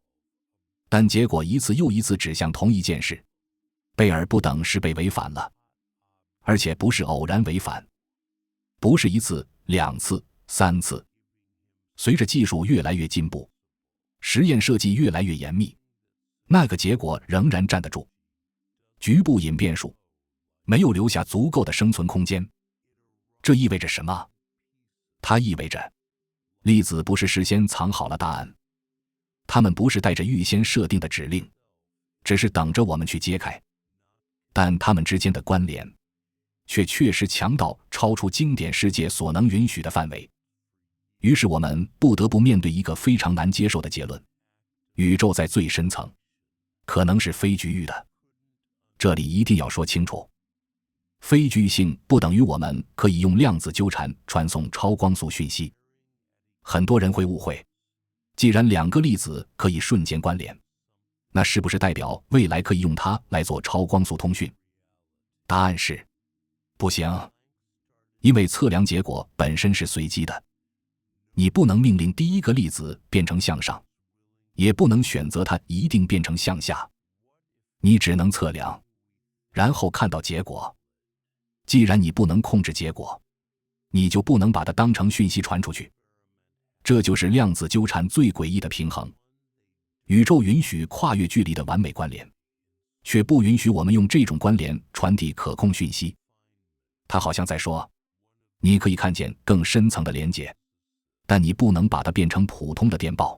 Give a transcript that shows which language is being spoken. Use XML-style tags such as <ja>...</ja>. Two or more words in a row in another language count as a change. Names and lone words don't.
<zh>但結果一次又一次指向同一件事：貝爾不等式被違反了，而且不是偶然違反，不是一次、2次、3次。隨着技術越來越進步，實驗設計越來越嚴密，那個結果仍然站得住。局部隐變數沒有留下足夠的生存空間。這意味着什麼？它意味着粒子不是事先藏好了答案，它們不是帶着預先設定的指令，只是等着我們去揭開。但它們之間的關聯卻確實強到超出經典世界所能允許的範圍。於是我們不得不面對一個非常難接受的結論：宇宙在最深层可能是非局域的。這裡一定要說清楚，非局域性不等於我們可以用量子糾纏傳送超光速訊息。很多人會誤會，既然2個粒子可以瞬間關聯，那是不是代表未来可以用它來做超光速通訊？答案是不行，因為測量結果本身是隨機的。你不能命令第一个粒子变成向上，也不能选择它一定变成向下，你只能测量，然後看到結果。既然你不能控制結果，你就不能把它當成訊息傳出去。這就是量子糾纏最詭異的平衡。宇宙允許跨越距離的完美關聯，卻不允許我們用這種關聯傳遞可控訊息。它好像在說，你可以看見更深層的連接，但你不能把它變成普通的電報。</zh>